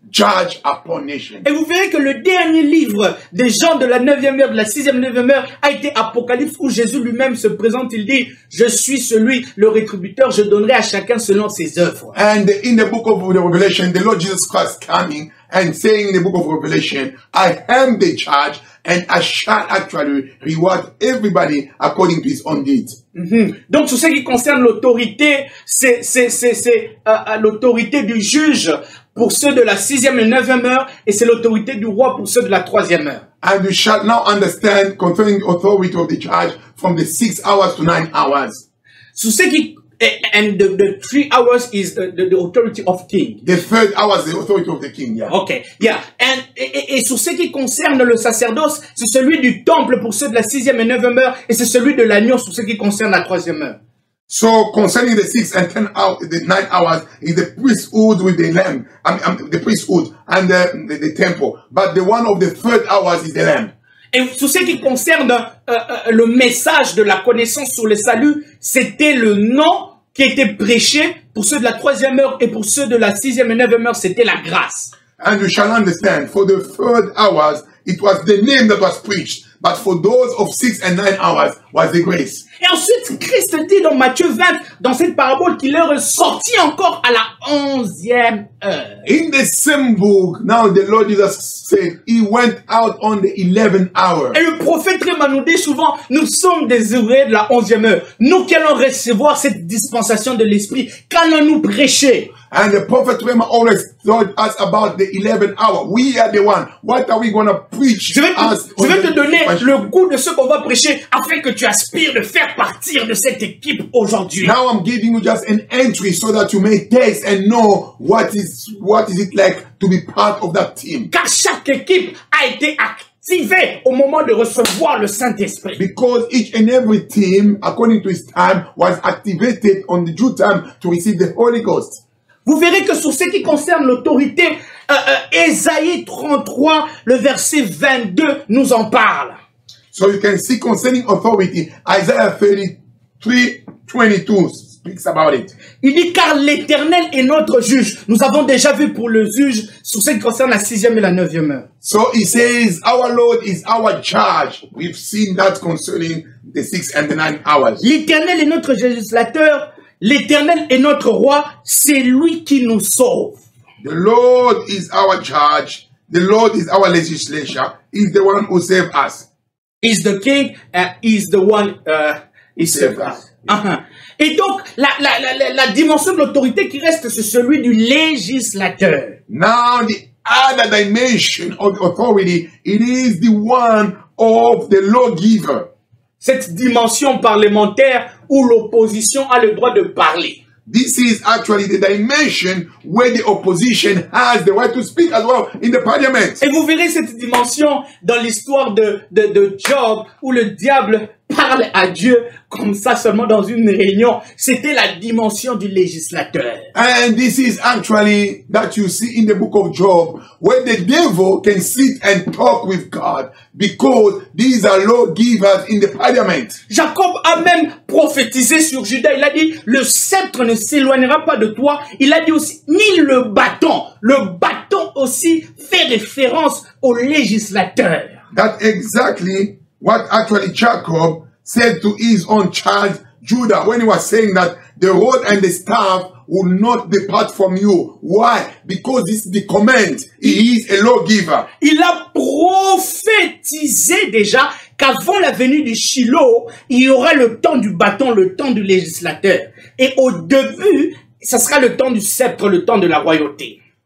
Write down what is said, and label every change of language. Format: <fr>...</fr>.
<en>judge upon nation.</en> <fr>Et vous verrez que le dernier livre des gens de la 9e heure, de la 6e, 9e heure, a été Apocalypse, où Jésus lui-même se présente. Il dit, je suis celui, le rétributeur, je donnerai à chacun selon ses œuvres.</fr> <en>And in the book of the Revelation, the Lord Jesus Christ coming and saying in the book of Revelation, I am the judge and I shall actually reward everybody according to his own deeds.</en> <fr>Donc, sur ce qui concerne l'autorité, c'est l'autorité du juge pour ceux de la 6e et 9e heure, et c'est l'autorité du roi pour ceux de la 3e heure.</fr> <en>And you shall now understand concerning the authority of the judge from the 6 hours to 9 hours.</en> <fr>Sur ce qui</fr> <en>and the 3 hours is the authority of king. The 3rd hour is the authority of the king. Yeah. Okay, yeah.</en> <fr>Et sur ce qui concerne le sacerdoce, c'est celui du temple pour ceux de la 6e et 9e heure, et c'est celui de l'agneau sur ce qui concerne la 3e heure.</fr> <en>So concerning the 6 and 10 hours, the 9 hours is the priesthood with the lamb, the priesthood and the temple. But the one of the 3rd hours is the lamb.</en> <fr>Et sur ce qui concerne le message de la connaissance sur le salut, c'était le nom qui était prêché pour ceux de la 3e heure, et pour ceux de la 6e et 9e heure, c'était la grâce.</fr> <en>And you shall understand, for the 3rd hours, it was the name that was preached. But for those of 6 and 9 hours was the grace.</en> <fr>Et ensuite, Christ dit dans Matthieu 20, dans cette parabole, qu'il est ressorti encore à la 11e heure.</fr> <en>In the same book, now the Lord Jesus said, he went out on the 11th hour.</en> <fr>Et le prophète Réma nous dit souvent, nous sommes des ouvriers de la 11e heure. Nous qui allons recevoir cette dispensation de l'Esprit, qu'allons-nous prêcher?</fr> <en>And the prophet Rema always told us about the 11th hour. We are the one. What are we going to preach?</en> <fr>Je vais te donner le goût de ce qu'on va prêcher afin que tu aspires de faire partir de cette équipe aujourd'hui.</fr> <en>Now I'm giving you just an entry so that you may taste and know what is it like to be part of that team.</en> <fr>Car chaque équipe a été activée au moment de recevoir le Saint-Esprit.</fr> <en>Because each and every team, according to its time, was activated on the due time to receive the Holy Ghost.</en> <fr>Vous verrez que sur ce qui concerne l'autorité, Ésaïe 33, le verset 22 nous en parle.</fr> <en>So you can see concerning authority, Isaiah 33:22 speaks about it.</en> <fr>Il dit, car l'Éternel est notre juge. Nous avons déjà vu pour le juge sur ce qui concerne la 6e et la 9e heure.</fr> <en>So he says, our Lord is our judge. We've seen that concerning the 6 and the 9 hours.</en> <fr>L'Éternel est notre législateur. L'Éternel est notre roi, c'est lui qui nous sauve.</fr> <en>The Lord is our judge. The Lord is our legislator. He's the one who saves us. He's the king, he's the one he saves us.</en> <fr>Et donc, la dimension de l'autorité qui reste, c'est celui du législateur.</fr> <en>Now, the other dimension of authority, it is the one of the lawgiver.</en> <fr>Cette dimension parlementaire où l'opposition a le droit de parler.</fr> <en>This is actually the dimension where the opposition has the right to speak as well in the parliament.</en> <fr>Et vous verrez cette dimension dans l'histoire de Job, où le diable parle à Dieu comme ça seulement dans une réunion. C'était la dimension du législateur.</fr> <en>And this is actually that you see in the book of Job, where the devil can sit and talk with God, because these are lawgivers in the parliament.</en> <fr>Jacob a même prophétisé sur Juda. Il a dit, le sceptre ne s'éloignera pas de toi. Il a dit aussi, ni le bâton. Le bâton aussi fait référence au législateur.</fr> <en>That's exactly what actually Jacob said to his own child Judah when he was saying that the rod and the staff will not depart from you. Why? Because this is the command. He is a lawgiver.</en> <fr>Il a prophétisé déjà qu'avant la venue du Shiloh, il y aura le temps du bâton, le temps du législateur. Et au début, ça sera le temps du sceptre, le temps de la royauté.</fr>